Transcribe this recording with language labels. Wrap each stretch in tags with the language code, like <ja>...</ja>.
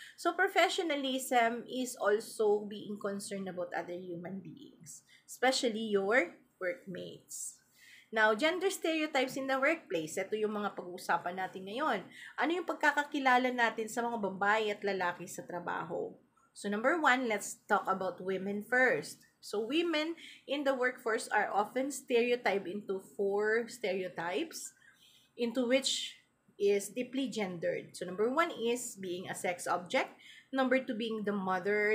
<en>So professionalism is also being concerned about other human beings, especially your workmates. Now, gender stereotypes in the workplace.</en> <tl>Ito yung mga pag-uusapan natin ngayon. Ano yung pagkakakilala natin sa mga babae at lalaki sa trabaho?</tl> <en>So, number 1, let's talk about women first. So, women in the workforce are often stereotyped into 4 stereotypes, into which is deeply gendered. So, number 1 is being a sex object. Number 2 being the mother.</en>